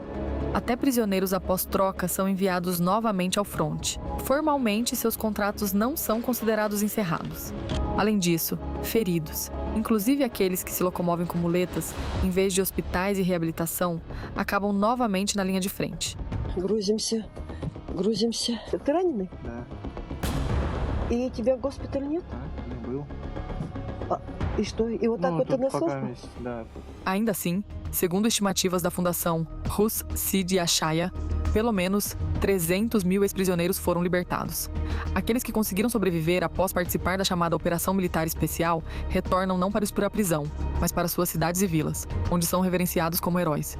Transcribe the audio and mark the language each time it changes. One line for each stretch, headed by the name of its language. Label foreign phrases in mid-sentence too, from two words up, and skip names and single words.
Portuguese: Até prisioneiros após troca são enviados novamente ao fronte. Formalmente, seus contratos não são considerados encerrados. Além disso, feridos, inclusive aqueles que se locomovem com muletas, em vez de hospitais e reabilitação, acabam novamente na linha de frente.
Russian: Грузимся. Ты раненый? Да. И тебя в госпиталь нет? Да, не был. И что? И вот так вот ты на службу? Да.
Portuguese: Ainda assim, segundo estimativas da Fundação Rus Sid Ashaya, pelo menos 300 mil ex-prisioneiros foram libertados. Aqueles que conseguiram sobreviver após participar da chamada Operação Militar Especial retornam não para expor a prisão, mas para suas cidades e vilas, onde são reverenciados como heróis.